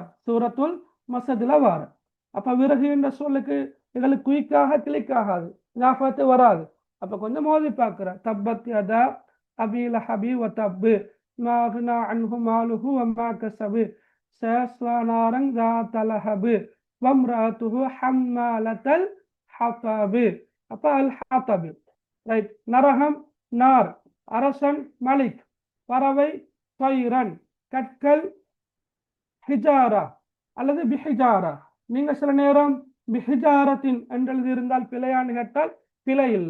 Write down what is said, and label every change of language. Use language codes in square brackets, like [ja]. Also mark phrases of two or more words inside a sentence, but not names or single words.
[ta] சூரத்துல் மசதுல வார. அப்ப விறகு என்ற சொல்லுக்கு எங்களுக்கு குயிக்காக கிளிக் ஆகாது, ஞாபகத்து வராது. அப்ப கொஞ்சம் மோதி பார்க்கிற. [ar] تبت يدا أبي لهب وتب ما أغنى عنه ماله وما كسب سيصلى نارا ذات لهب وامرأته حمالة الحطب. [ta] அப்ப [ar] الحطب. [ta] ரைட். நரகம் நார், அரசன் மலிக், பறவை தைரன், கற்கள் ஹிஜாரா அல்லது பிஹிஜாரா. நீங்க சில நேரம் பிஹிஜாரத்தின் என்று எழுதியிருந்தால் பிழையான்னு கேட்டால் பிழை இல்லை.